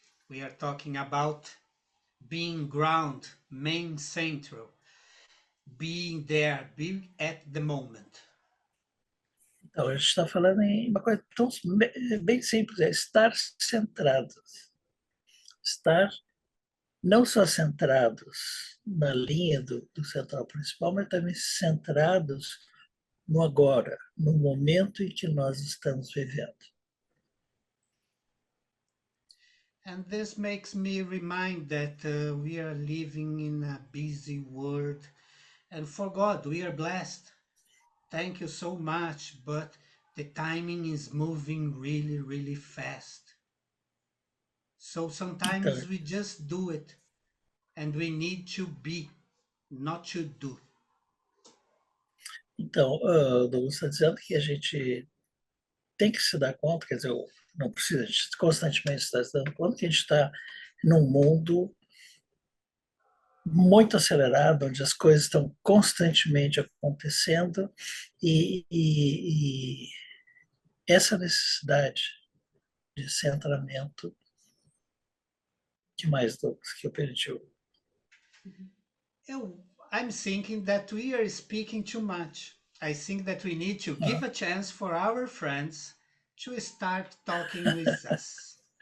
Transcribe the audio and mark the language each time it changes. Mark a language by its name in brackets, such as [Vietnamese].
[English] We are talking about being ground, main central, being there, being at the moment. [Portuguese] Então, a gente está falando em uma coisa tão bem simples, é estar centrados. Estar não só centrados na linha do central principal, mas também centrados no agora, no momento em que nós estamos vivendo. [English] And this makes me remind that we are living in a busy world. And for God, we are blessed. Thank you so much. But the timing is moving really, really fast. So [Portuguese] Então, [English] sometimes we just do it. And we need to be, not to do. [Portuguese] então Douglas está dizendo que a gente tem que se dar conta, quer dizer, não precisa, a gente constantemente está se dando conta que a gente está num mundo muito acelerado, onde as coisas estão constantemente acontecendo e essa necessidade de centramento, que mais, Douglas, que eu perdi? [English] I'm thinking that we are speaking too much. I think that we need to give Ah, a chance for our friends to start talking with us.